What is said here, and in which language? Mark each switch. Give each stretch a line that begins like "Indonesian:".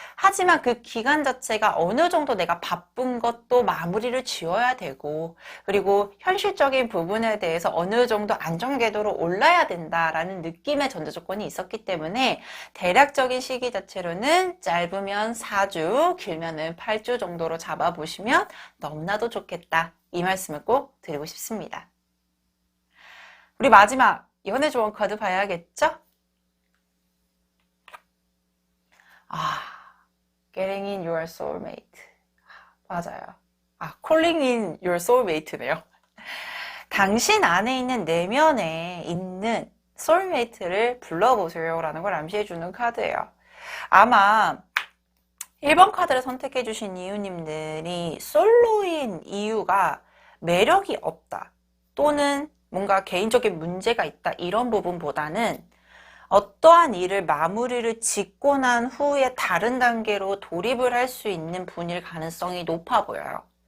Korean: 하지만 그 기간 자체가 어느 정도 내가 바쁜 것도 마무리를 지어야 되고, 그리고 현실적인 부분에 대해서 어느 정도 안정 궤도로 올라야 된다라는 느낌의 전제 조건이 있었기 때문에 대략적인 시기 자체로는 짧으면 4주, 길면은 8주 정도로 잡아보시면 너무나도 좋겠다. 이 말씀을 꼭 드리고 싶습니다. 우리 마지막 연애 조언 카드 봐야겠죠?
English: Getting in your soulmate.
Korean: 맞아요.
English: Calling in your soulmate
Korean: 네요. 당신 안에 있는 내면에 있는 soulmate를 불러보세요 라는 걸 암시해주는 카드예요. 아마 1번 카드를 선택해주신 이유님들이 솔로인 이유가 매력이 없다 또는 뭔가 개인적인 문제가 있다 이런 부분보다는 어떠한 일을 마무리를 짓고 난 후에 다른 단계로 돌입을 할 수 있는 분일 가능성이 높아 보여요.